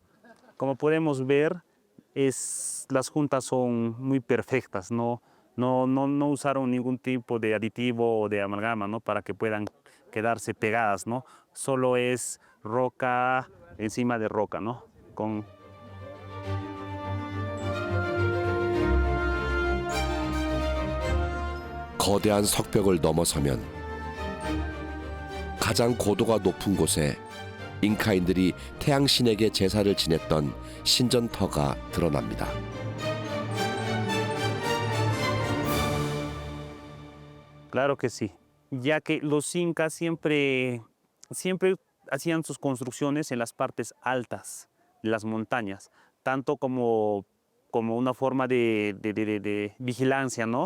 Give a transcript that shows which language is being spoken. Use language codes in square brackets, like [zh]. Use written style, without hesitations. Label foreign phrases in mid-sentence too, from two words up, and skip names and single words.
[es] Como podemos ver, las juntas son muy perfectas, ¿no? No usaron ningún tipo de aditivo o de amalgama, ¿no? Para que puedan quedarse pegadas, ¿no? Solo es roca encima de roca, ¿no? [ko] 거대한 석벽을 넘어서면 가장 고도가 높은 곳에 잉카인들이 태양신에게 제사를 지냈던 신전터가 드러납니다. [es] Claro que sí, ya que los incas siempre hacían sus construcciones en las partes altas de las montañas, tanto como una forma de vigilancia, ¿no?